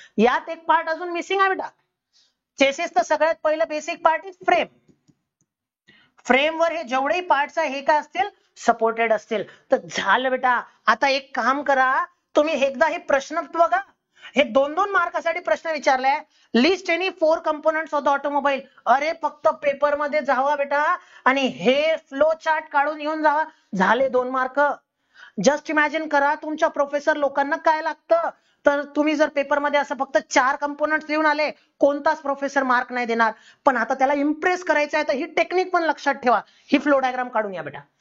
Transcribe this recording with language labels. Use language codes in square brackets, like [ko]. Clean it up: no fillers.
[mr] यात एक पार्ट अजून मिसिंग आहे बेटा, चेसिस. तर सगळ्यात पहिलं बेसिक पार्ट इज फ्रेम. फ्रेमवर हे जेवढेही पार्ट्स आहे हे काय असतील, सपोर्टेड असतील. तर झालं बेटा. आता एक काम करा, तुम्ही एकदा हे प्रश्न बघा, हे 2-2 मार्कासाठी प्रश्न विचारलाय. [en] List any 4 components of the automobile. [mr] अरे फक्त पेपर मध्ये जावा बेटा आणि हे फ्लो चार्ट काढून येऊन जावा, झाले 2 मार्क. जस्ट इमॅजिन करा तुमच्या प्रोफेसर लोकांना काय लागतं. तर तुम्ही जर पेपरमध्ये असं फक्त 4 कंपोनेंट्स लिहून आले, कोणताच प्रोफेसर मार्क नाही देणार. पण आता त्याला इम्प्रेस करायचं आहे, तर ही टेक्निक पण लक्षात ठेवा. ही फ्लो डायग्राम काढून या बेटा.